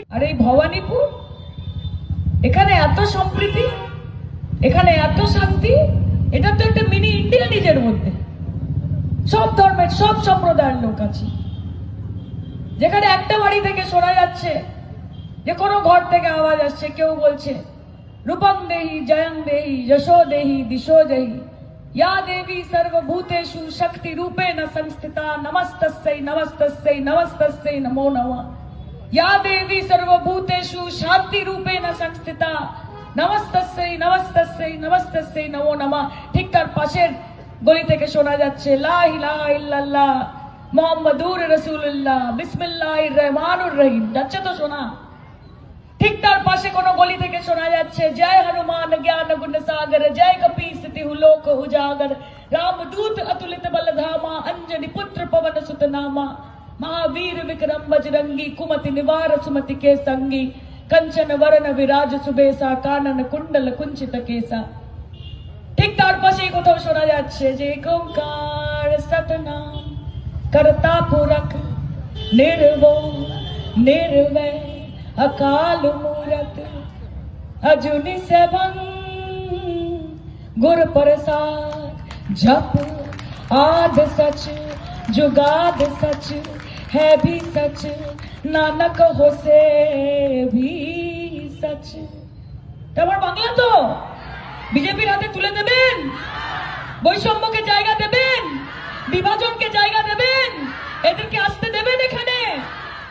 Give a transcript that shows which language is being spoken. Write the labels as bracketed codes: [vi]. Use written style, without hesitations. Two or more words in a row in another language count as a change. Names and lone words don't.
[bn] আর এই ভবানীপুর, এখানে এত সম্প্রীতি, এখানে এত শান্তি, এটা তো একটা মিনি ইন্ডিয়া নিজের মধ্যে। সব ধর্মের সব সম্প্রদায়ের লোক আছে, যেখানে একটা বাড়ি থেকে শোনা যাচ্ছে যে কোনো ঘর থেকে আওয়াজ আসছে, কেউ বলছে [sa] রূপং দেহি জয়ং দেহি যশো দেহি দিশো দেহি या देवी सर्वभूतेषु शक्ति रूपेण संस्थिता नमस्तस्यै नमस्तस्यै नमस्तस्यै नमो नमः। या देवी सर्वभूतेषु शांति रूपेण संस्थिता नमस्तस्यै नमस्तस्यै नमस्तस्यै नमो नमः। [bn] ঠিক তার পাশের গলি থেকে শোনা যাচ্ছে [ar] لا إله إلا الله محمد رسول الله بسم الله الرحمن الرحيم. [bn] যাচ্ছে তো শোনা। ঠিক তার পাশে কোনো গলি থেকে শোনা যাচ্ছে [awa] जय हनुमान ज्ञान गुण सागर जय कपि सिद्धि लोक उजागर रामदूत अतुलित बलधामा अंजनी पुत्र पवन सुत नामा महावीर विक्रम बजरंगी कुमति निवार सुमति के संगी कंचन वरण विराज सुबेसा कानन कुंडल कुंचित केसा। [bn] ঠিক তার পাশেই কোথাও শোনা যাচ্ছে যে [pa] ਓਅੰਕਾਰ ਸਤਿਨਾਮੁ ਕਰਤਾ ਪੁਰਖੁ ਨਿਰਭਉ ਨਿਰਵੈਰੁ ਅਕਾਲ ਮੂਰਤਿ ਅਜੂਨੀ ਸੈਭੰ ਗੁਰ ਪ੍ਰਸਾਦਿ ਜਪੁ ਆਦਿ ਸਚੁ ਜੁਗਾਦਿ ਸਚੁ ਹੈ ਭੀ ਸਚੁ ਨਾਨਕ ਹੋ ਸੀ ਭੀ ਸਚੁ। [bn] তোমার বাংলা তো বিজেপির হাতে তুলে দেবেন, বৈষম্যকে জায়গা দেবেন, বিভাজনকে জায়গা দেবেন, এদেরকে আসতে দেবেন এখানে।